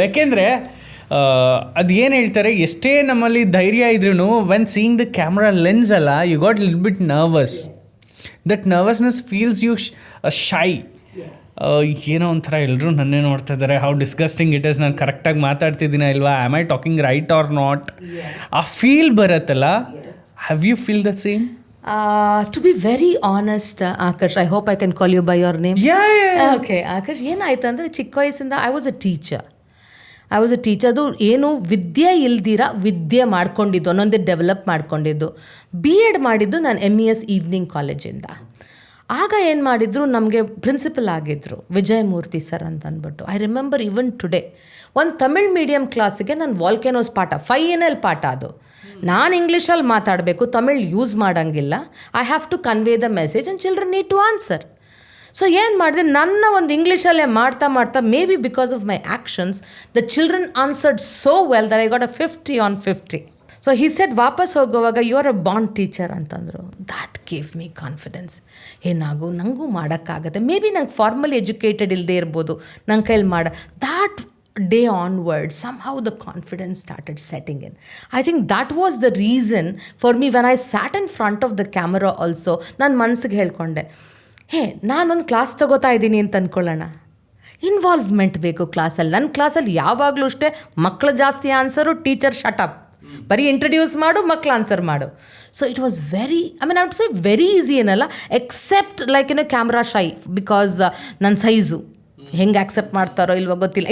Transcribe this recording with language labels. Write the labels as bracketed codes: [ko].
[kn] ಯಾಕೆಂದರೆ ಅದು ಏನು ಹೇಳ್ತಾರೆ, ಎಷ್ಟೇ ನಮ್ಮಲ್ಲಿ ಧೈರ್ಯ ಇದ್ರೂ [en] When seeing the camera lens ಅಲ್ಲ, you got little bit nervous. [kn] That nervousness feels you ಶೈ. ಏನೋ ಒಂಥರ ಎಲ್ಲರೂ ನನ್ನೇ ನೋಡ್ತಾ ಇದ್ದಾರೆ, ಹೌ ಡಿಸ್ಗಸ್ಟಿಂಗ್ ಇಟ್ ಇಸ್, ನಾನು ಕರೆಕ್ಟಾಗಿ ಮಾತಾಡ್ತಿದ್ದೀನ ಇಲ್ವಾ, [en] am I talking right or not, [kn] ಆ ಫೀಲ್ ಬರುತ್ತಲ್ಲ. [en] Have you feel the same? To be very honest, Akash, I hope I can call you by your name. Yeah. [kn] Okay, Akash, ಏನಾಯ್ತು ಅಂದರೆ ಚಿಕ್ಕ ವಯಸ್ಸಿಂದ I was a teacher. ಅದು ಏನು ವಿದ್ಯೆ ಇಲ್ದಿರ ವಿದ್ಯೆ ಮಾಡ್ಕೊಂಡಿದ್ದು, ಒಂದೊಂದೇ ಡೆವಲಪ್ ಮಾಡ್ಕೊಂಡಿದ್ದು. B.Ed ಮಾಡಿದ್ದು ನಾನು MES ಈವ್ನಿಂಗ್ ಕಾಲೇಜಿಂದ. ಆಗ ಏನು ಮಾಡಿದ್ರು, ನಮಗೆ ಪ್ರಿನ್ಸಿಪಲ್ ಆಗಿದ್ದರು ವಿಜಯಮೂರ್ತಿ ಸರ್ ಅಂತ ಅಂದ್ಬಿಟ್ಟು. ಐ ರಿಮೆಂಬರ್ ಇವನ್ ಟುಡೇ ಒಂದು ತಮಿಳ್ ಮೀಡಿಯಮ್ ಕ್ಲಾಸಿಗೆ ನಾನು ವಾಲ್ಕೆನೋಸ್ ಪಾಠ ಫೈನಲ್ ಪಾಠ ಅದು. ನಾನು ಇಂಗ್ಲೀಷಲ್ಲಿ ಮಾತಾಡಬೇಕು, ತಮಿಳ್ ಯೂಸ್ ಮಾಡೋಂಗಿಲ್ಲ. [en] I have to convey the message and children need to answer. [kn] So ಏನು ಮಾಡಿದೆ, ನನ್ನ ಒಂದು ಇಂಗ್ಲೀಷಲ್ಲೇ ಮಾಡ್ತಾ [en] May be because of my actions the children answered so well that I got a 50 on 50. So he said ವಾಪಸ್ ಹೋಗುವಾಗ you are a bond teacher ಅಂತಂದರು. That gave me confidence. [kn] ಏನಾಗು ನನಗೂ ಮಾಡೋಕ್ಕಾಗತ್ತೆ. May be ನಂಗೆ ಫಾರ್ಮಲಿ ಎಜುಕೇಟೆಡ್ ಇಲ್ಲದೆ ಇರ್ಬೋದು, ನನ್ನ ಕೈಲಿ that [en] day onward somehow the confidence started setting in. I think that was the reason for me when I sat in front of the camera also. [kn] ನಾನು ಮನಸ್ಸಿಗೆ ಹೇಳ್ಕೊಂಡೆ, ನಾನೊಂದು class ತಗೋತಾ ಇದ್ದೀನಿ ಅಂತ ಅಂದ್ಕೊಳ್ಳೋಣ, ಇನ್ವಾಲ್ವ್ಮೆಂಟ್ ಬೇಕು ಕ್ಲಾಸಲ್ಲಿ. ನನ್ನ ಕ್ಲಾಸಲ್ಲಿ ಯಾವಾಗಲೂ ಅಷ್ಟೇ ಮಕ್ಕಳು ಜಾಸ್ತಿ ಆನ್ಸರು, ಟೀಚರ್ ಶಟಪ್, ಬರೀ ಇಂಟ್ರಡ್ಯೂಸ್ ಮಾಡು, ಮಕ್ಳು ಆನ್ಸರ್ ಮಾಡು. So it was very, I mean I would say very easy ಏನಲ್ಲ, ಎಕ್ಸೆಪ್ಟ್ ಲೈಕ್ ಕ್ಯಾಮ್ರಾ ಶೈ, ಬಿಕಾಸ್ ನನ್ನ ಸೈಜು ಹೆಂಗೆ ಆಕ್ಸೆಪ್ಟ್ ಮಾಡ್ತಾರೋ ಇಲ್ವೋ ಗೊತ್ತಿಲ್ಲ.